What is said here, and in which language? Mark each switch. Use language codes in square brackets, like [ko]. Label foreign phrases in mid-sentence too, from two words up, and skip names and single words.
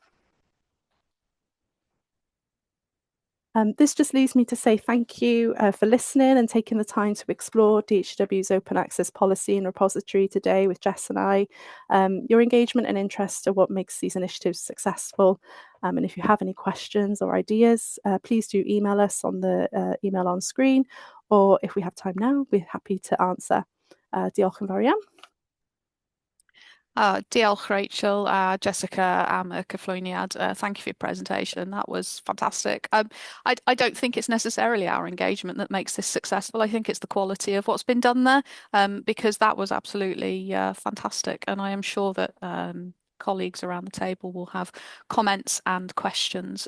[en] This just leaves me to say thank you for listening and taking the time to explore DHCW's open access policy and repository today with Jess and I. Your engagement and interest are what makes these initiatives successful. And if you have any questions or ideas, please do email us on the email on screen, or if we have time now, we're happy to answer. [cy] Diolch yn fawr iawn. Diolch Rachel, Jessica am y cyflwyniad. [en] Thank you for your presentation. That was fantastic. I don't think it's necessarily our engagement that makes this successful. I think it's the quality of what's been done there, because that was absolutely fantastic. And I am sure that colleagues around the table will have comments and questions.